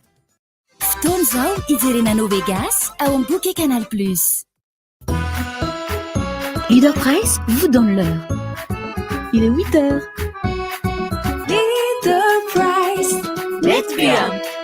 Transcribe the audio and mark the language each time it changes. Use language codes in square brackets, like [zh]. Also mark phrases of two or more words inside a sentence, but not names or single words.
[mg] Fotoana zao ijerena Novegas ao amin'ny bouquet Canal+. [fr] Leader Price vous donne l'heure. Il est 8h. Leader Price. [en] Let's be